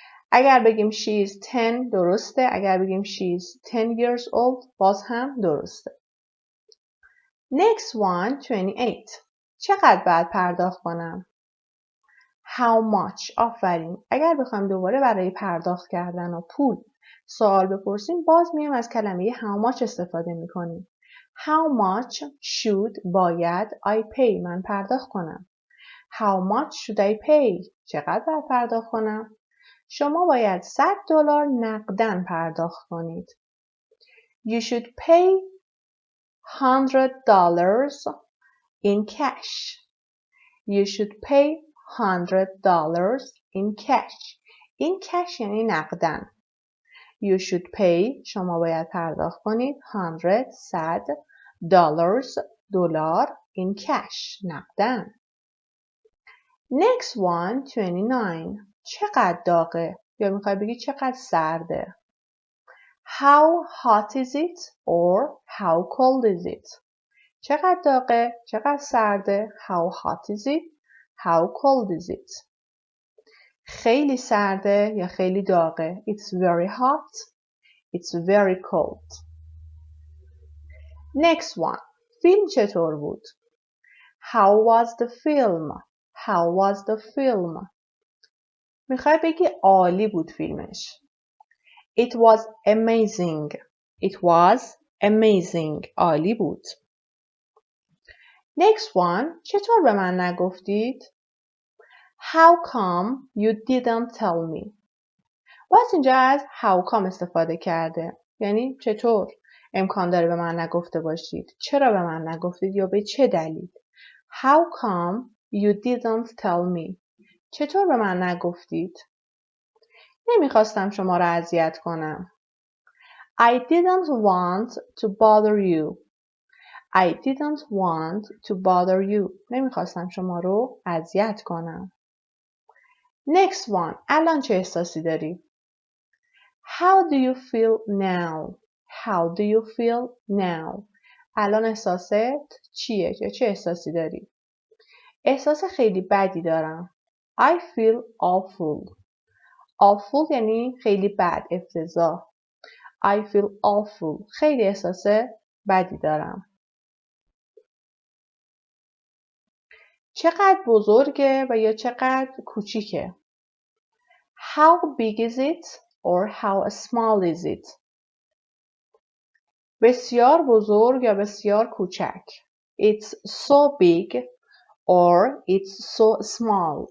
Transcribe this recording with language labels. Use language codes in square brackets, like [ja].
[fa] اگر بگیم she is 10 درسته. اگر بگیم [en] she is 10 years old [fa] باز هم درسته. [en] Next one. 28. [fa] چقدر باید پرداخت کنم؟ [en] How much. [fa] آفرین. اگر بخوایم دوباره برای پرداخت کردن و پول سوال بپرسیم باز میایم از کلمه how much استفاده میکنیم. [en] How much should باید I pay [fa] من پرداخت کنم. [en] How much should I pay؟ [fa] چقدر باید پرداخت کنم؟ شما باید $100 نقداً پرداخت کنید. [en] You should pay $100 in cash. You should pay $100 in cash. [fa] In cash یعنی نقداً. [en] You should pay [fa] شما باید پرداخت کنید $100 دلار [en] in cash [fa] نقداً. [en] Next one. 29. [fa] چقدر داغه؟ یا میخوای بگی چقدر سرده؟ [en] How hot is it or how cold is it? [fa] چقدر داغه؟ چقدر سرده؟ [en] How hot is it? How cold is it? [fa] خیلی سرده یا خیلی داغه؟ [en] It's very hot. It's very cold. Next one. [fa] فیلم چطور بود؟ [en] How was the film? How was the film? [fa] میخوای بگی عالی بود فیلمش. [en] It was amazing. It was amazing. [fa] عالی بود. [en] Next one. [fa] چطور به من نگفتید؟ [en] How come you didn't tell me? [fa] باز اینجا از how come استفاده کرده. یعنی چطور امکان داره به من نگفته باشید؟ چرا به من نگفتید یا به چه دلیل؟ [en] How come you didn't tell me? [fa] چطور به من نگفتید؟ نمیخواستم شما را اذیت کنم. [en] I didn't want to bother you. I didn't want to bother you. [fa] nemiخواستم شما رو اذیت کنم. [en] Next one. [fa] الان چه احساسی داری؟ [en] How do you feel now? How do you feel now? [fa] الان احساست چیه؟ یا چه احساسی داری؟ احساس خیلی بدی دارم. [en] I feel awful. [fa] Awful یعنی خیلی بد، افتضاح. [en] I feel awful. [fa] خیلی احساس بدی دارم. چقدر بزرگه و یا چقدر کوچیکه؟ [en] How big is it or how small is it? [fa] بسیار بزرگ یا بسیار کوچک. [en] It's so big or it's so small.